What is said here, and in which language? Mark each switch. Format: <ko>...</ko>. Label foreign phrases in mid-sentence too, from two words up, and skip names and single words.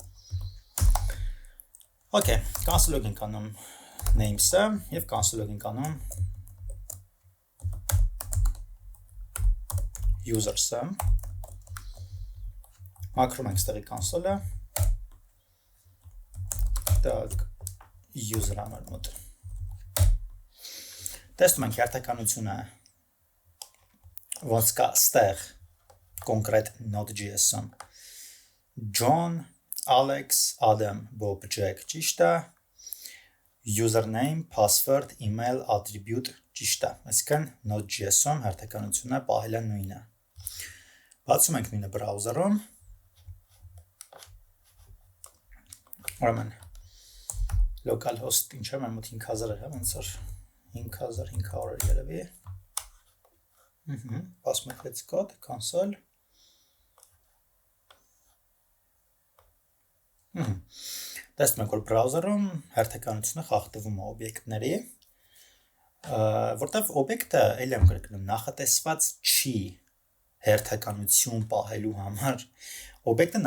<hy>Okay, cancel-ով ենք անում names-ը և cancel-ով ենք անում users-ը, մաքրում ենք ստեղի cancel-ը, Doug user համար մոտ։ Տեսնում ենք հերթականությունը, ոնց կա ստեղ կոնկրետ Node.js-ում, John, Alex, Adam, Bob, Jack, ճիշտ է,</hy> <en>username, password, email, attribute,</en> <hy>ճիշտ է, այսինքն Node.js-ում հերթականությունը պահել է նույնը։ Բացում ենք նույնը բրաուզերում, ուրեմն localhost ինչ է, մեր մոտ 5000 է, ոնց որ 5500 երևի, բացում ենք</hy> <en>let's code,</en> <hy>console, տեսնում ենք, որ բրաուզերում հերթականությունը խախտվում է օբյեկտների, որտև օբյեկտը էլ եմ կրկնում նախատեսված չի հերթականություն պահելու համար, օբյեկտը</hy>